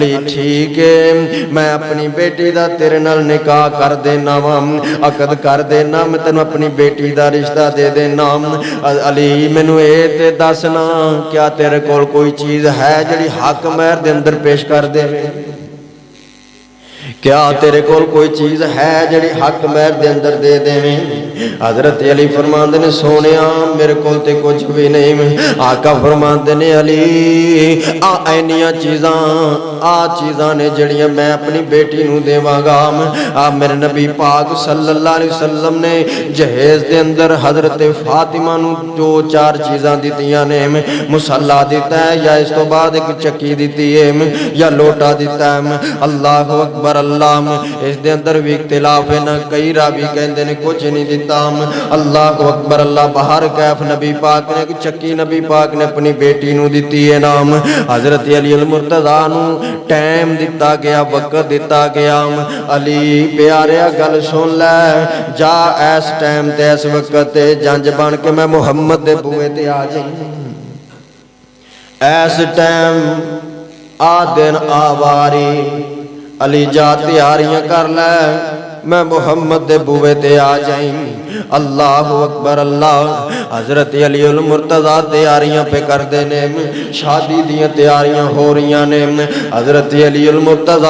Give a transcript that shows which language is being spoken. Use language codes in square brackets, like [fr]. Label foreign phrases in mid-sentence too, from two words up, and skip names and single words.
[pa] ٹھیک ہے میں اپنی بیٹی دا تیرے نال نکاح کر دینا وا عقد کر دینا میں تینوں اپنی بیٹی دا رشتہ دے دینا علی مینوں اے تے دسنا کیا تیرے کول کوئی چیز ہے جڑی حق مہر دے اندر پیش کر دے کیا تیرے کول کوئی چیز ہے جڑی حق مہر دے اندر دے دیویں حضرت علی فرماندے نے سونیا میرے کول تے کچھ بھی نہیں آقا فرماندے نے علی اینیاں چیزاں نے جڑیاں میں اپنی بیٹی نو دیواں گا میرے نبی پاک [ar] صلی اللہ علیہ وسلم [pa] نے جہیز دے اندر حضرت فاطمہ نو جو 4 چیزاں دتیاں نے مصلا دیتا ہے یا اس تو بعد ایک چکی دیتی ہے یا لوٹا دیتا ہے [ar] اللہ اکبر اللہ [pa] اس دے اندر بھی اختلاف ہے نہ کئی راوی کہندے نے کچھ نہیں دیتا [ar] اللہ اکبر اللہ [pa] باہر کیف نبی پاک نے چکی نبی پاک نے اپنی بیٹی نو دیتی ہے نام حضرت علی المرتضی نو ٹائم دیتا گیا وقت دیتا گیا علی پیاریا گل سن لے جا اس ٹائم تے اس وقت تے جنج بن کے میں محمد دے بوئے تے آ جائیں اس ٹائم آ دن آواری علی جا تیاریاں کر لے میں محمد دے بوئے تے آ جائیں [ar] اللہ اکبر اللہ [pa] حضرت علی المرتضی تیاریاں پہ کر دینے شادی دیاں تیاریاں ہو رہیاں نے حضرت علی المرتضی